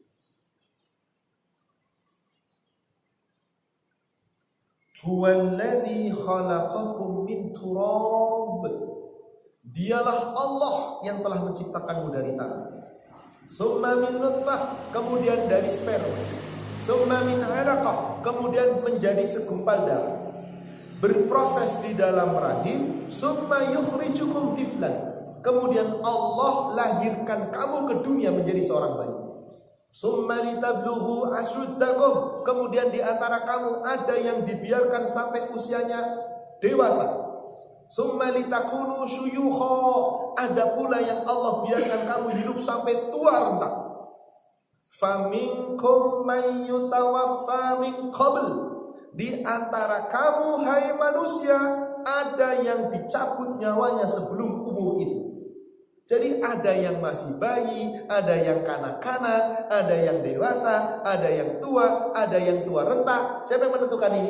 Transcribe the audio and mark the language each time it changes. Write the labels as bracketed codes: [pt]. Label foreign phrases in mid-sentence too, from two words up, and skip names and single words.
[ar] هو الذي خلقكم من تراب. [id] Dialah Allah yang telah menciptakanmu dari tanah. [ar] ثم من نطفة, [id] kemudian dari sperma. [ar] ثم من علقة, [id] kemudian menjadi segumpal darah. Berproses di dalam rahim. [ar] ثم يخرجكم طفلا, [id] kemudian Allah lahirkan kamu ke dunia menjadi seorang bayi. [ar] ثم لتبلغوا أشدكم, [id] kemudian di antara kamu ada yang dibiarkan sampai usianya dewasa. [ar] ثم لتكونوا شيوخا, [id] ada pula yang Allah biarkan kamu hidup sampai tua renta. [ar] فمنكم من يتوفى من قبل, [id] di antara kamu hai manusia ada yang dicabut nyawanya sebelum umur itu. Jadi ada yang masih bayi, ada yang kanak-kanak, ada yang dewasa, ada yang tua renta. Siapa yang menentukan ini?